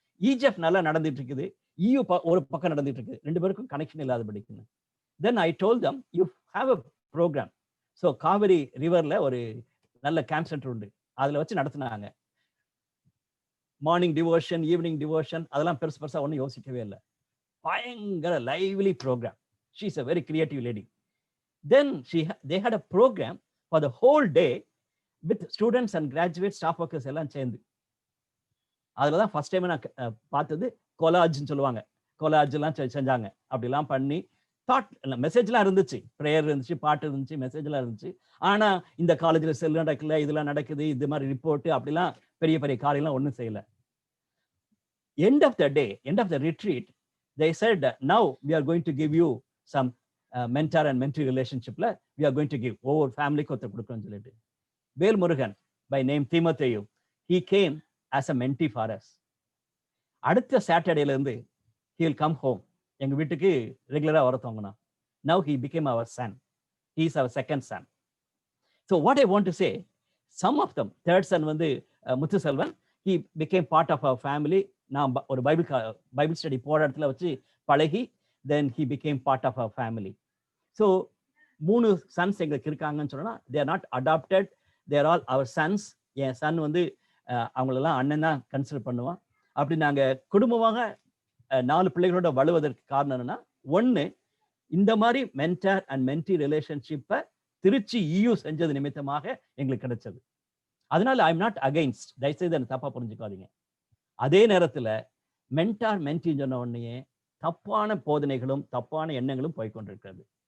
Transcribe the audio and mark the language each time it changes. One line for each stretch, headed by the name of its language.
Tamil: EGF நல்லா நடந்துட்டு இருக்குது, இயு ஒரு பக்கம் நடந்துட்டு இருக்கு, ரெண்டு பேருக்கும் கனெக்ஷன் இல்லாத படிக்கணும்.
English: Then I told them, you have a programme. So Kaveri ரிவர்ல
Tamil: ஒரு நல்ல கேம்ப் சென்டர் உண்டு, அதில் வச்சு நடத்தினாங்க. மார்னிங் டிவோஷன், ஈவினிங் டிவோஷன், அதெல்லாம் பெருசா ஒன்றும் யோசிக்கவே இல்லை.
English: பயங்கர lively programme. She is a very creative lady. Then they had a program for the whole day with students and graduate staff workers
Tamil: எல்லாம் சேர்ந்து. அதில் தான் ஃபர்ஸ்ட் டைம் நான் பார்த்தது கொலாஜ்னு சொல்லுவாங்க. கொலாஜ் எல்லாம் செஞ்சாங்க. அப்படிலாம் பண்ணி தாட் மெசேஜ்லாம் இருந்துச்சு, ப்ரேயர் இருந்துச்சு, பாட்டு இருந்துச்சு, மெசேஜ்லாம் இருந்துச்சு. ஆனா இந்த காலேஜில் செல் நடக்கல, இதெல்லாம் நடக்குது, இது மாதிரி ரிப்போர்ட், அப்படிலாம் பெரிய பெரிய காரியெல்லாம் ஒன்றும் செய்யல.
English: end of the retreat, they said, now we are going to give you some mentor and mentee relationshipல we are going to give
Tamil: ஒவ்வொரு ஃபேமிலிக்கு ஒருத்தர் கொடுக்கணும்னு சொல்லிட்டு.
English: Velmurugan by name தீமோத்தேயு, he came as a mentee for us.
Tamil: அடுத்த சாட்டர்டேல இருந்து
English: he will come home,
Tamil: எங்க வீட்டுக்கு ரெகுலரா வரத்தவங்கனா.
English: now he became our son, he is our second son. so what I want to say, some of them, third son வந்து Muthuselvan, he became part of our family.
Tamil: நான் ஒரு Bible study போற இடத்துல வச்சு பழகி,
English: then he became part of our family. so 3 sons
Tamil: எங்களுக்கு இருக்காங்கன்னு சொன்னா,
English: they are not adopted, they are all our sons.
Tamil: N Sun வந்து அவங்களெல்லாம் அண்ணன் தான் கன்சிடர் பண்ணுவான். அப்படி நாங்க குடும்பமாக 4 பிள்ளைகளோட வலுவதற்கு காரணம் என்னன்னா, ஒன்று, இந்த மாதிரி மென்டர் அண்ட் மென்டி ரிலேஷன்ஷிப்பை திருச்சி இயு செஞ்சது நிமித்தமாக எங்களுக்கு கிடைச்சது. அதனால
English: I am not against,
Tamil: தயவுசெய்து என்ன தப்பா புரிஞ்சுக்காதீங்க. அதே நேரத்துல மென்டார் மென்டின்னு சொன்ன உடனே தப்பான போதனைகளும் தப்பான எண்ணங்களும் போய்கொண்டிருக்கிறது.